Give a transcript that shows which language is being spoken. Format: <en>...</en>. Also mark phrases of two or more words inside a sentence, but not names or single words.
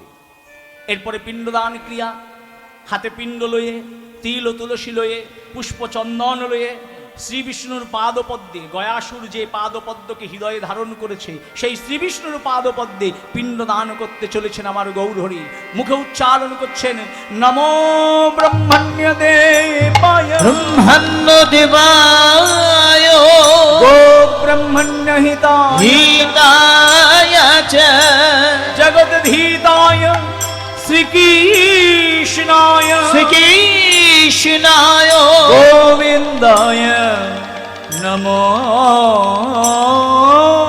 <bn>এরপরে পিণ্ডদান ক্রিয়া, হাতে পিণ্ড লয়ে, তিল ও তুলসী লয়ে, পুষ্প চন্দন লয়ে শ্রী বিষ্ণুর পাদপদ্মে, গয়াসুর যে পাদপদ্মকে হৃদয়ে ধারণ করেছে, সেই শ্রী বিষ্ণুর পাদপদ্মে পিণ্ডদান করতে চলেছেন আমার গৌরহরি। মুখে উচ্চারণ করছেন,</bn> <sa>নমো ব্রহ্মণ্য দেবায়, ব্রহ্মণ্য দেবায়, গো ব্রহ্মণ্য হিতায়, হিতায় চ জগদ্ধিতায়, শ্রীকৃষ্ণায়, শ্রীকৃষ্ণায়, গোবিন্দায় নমো নমঃ।</sa>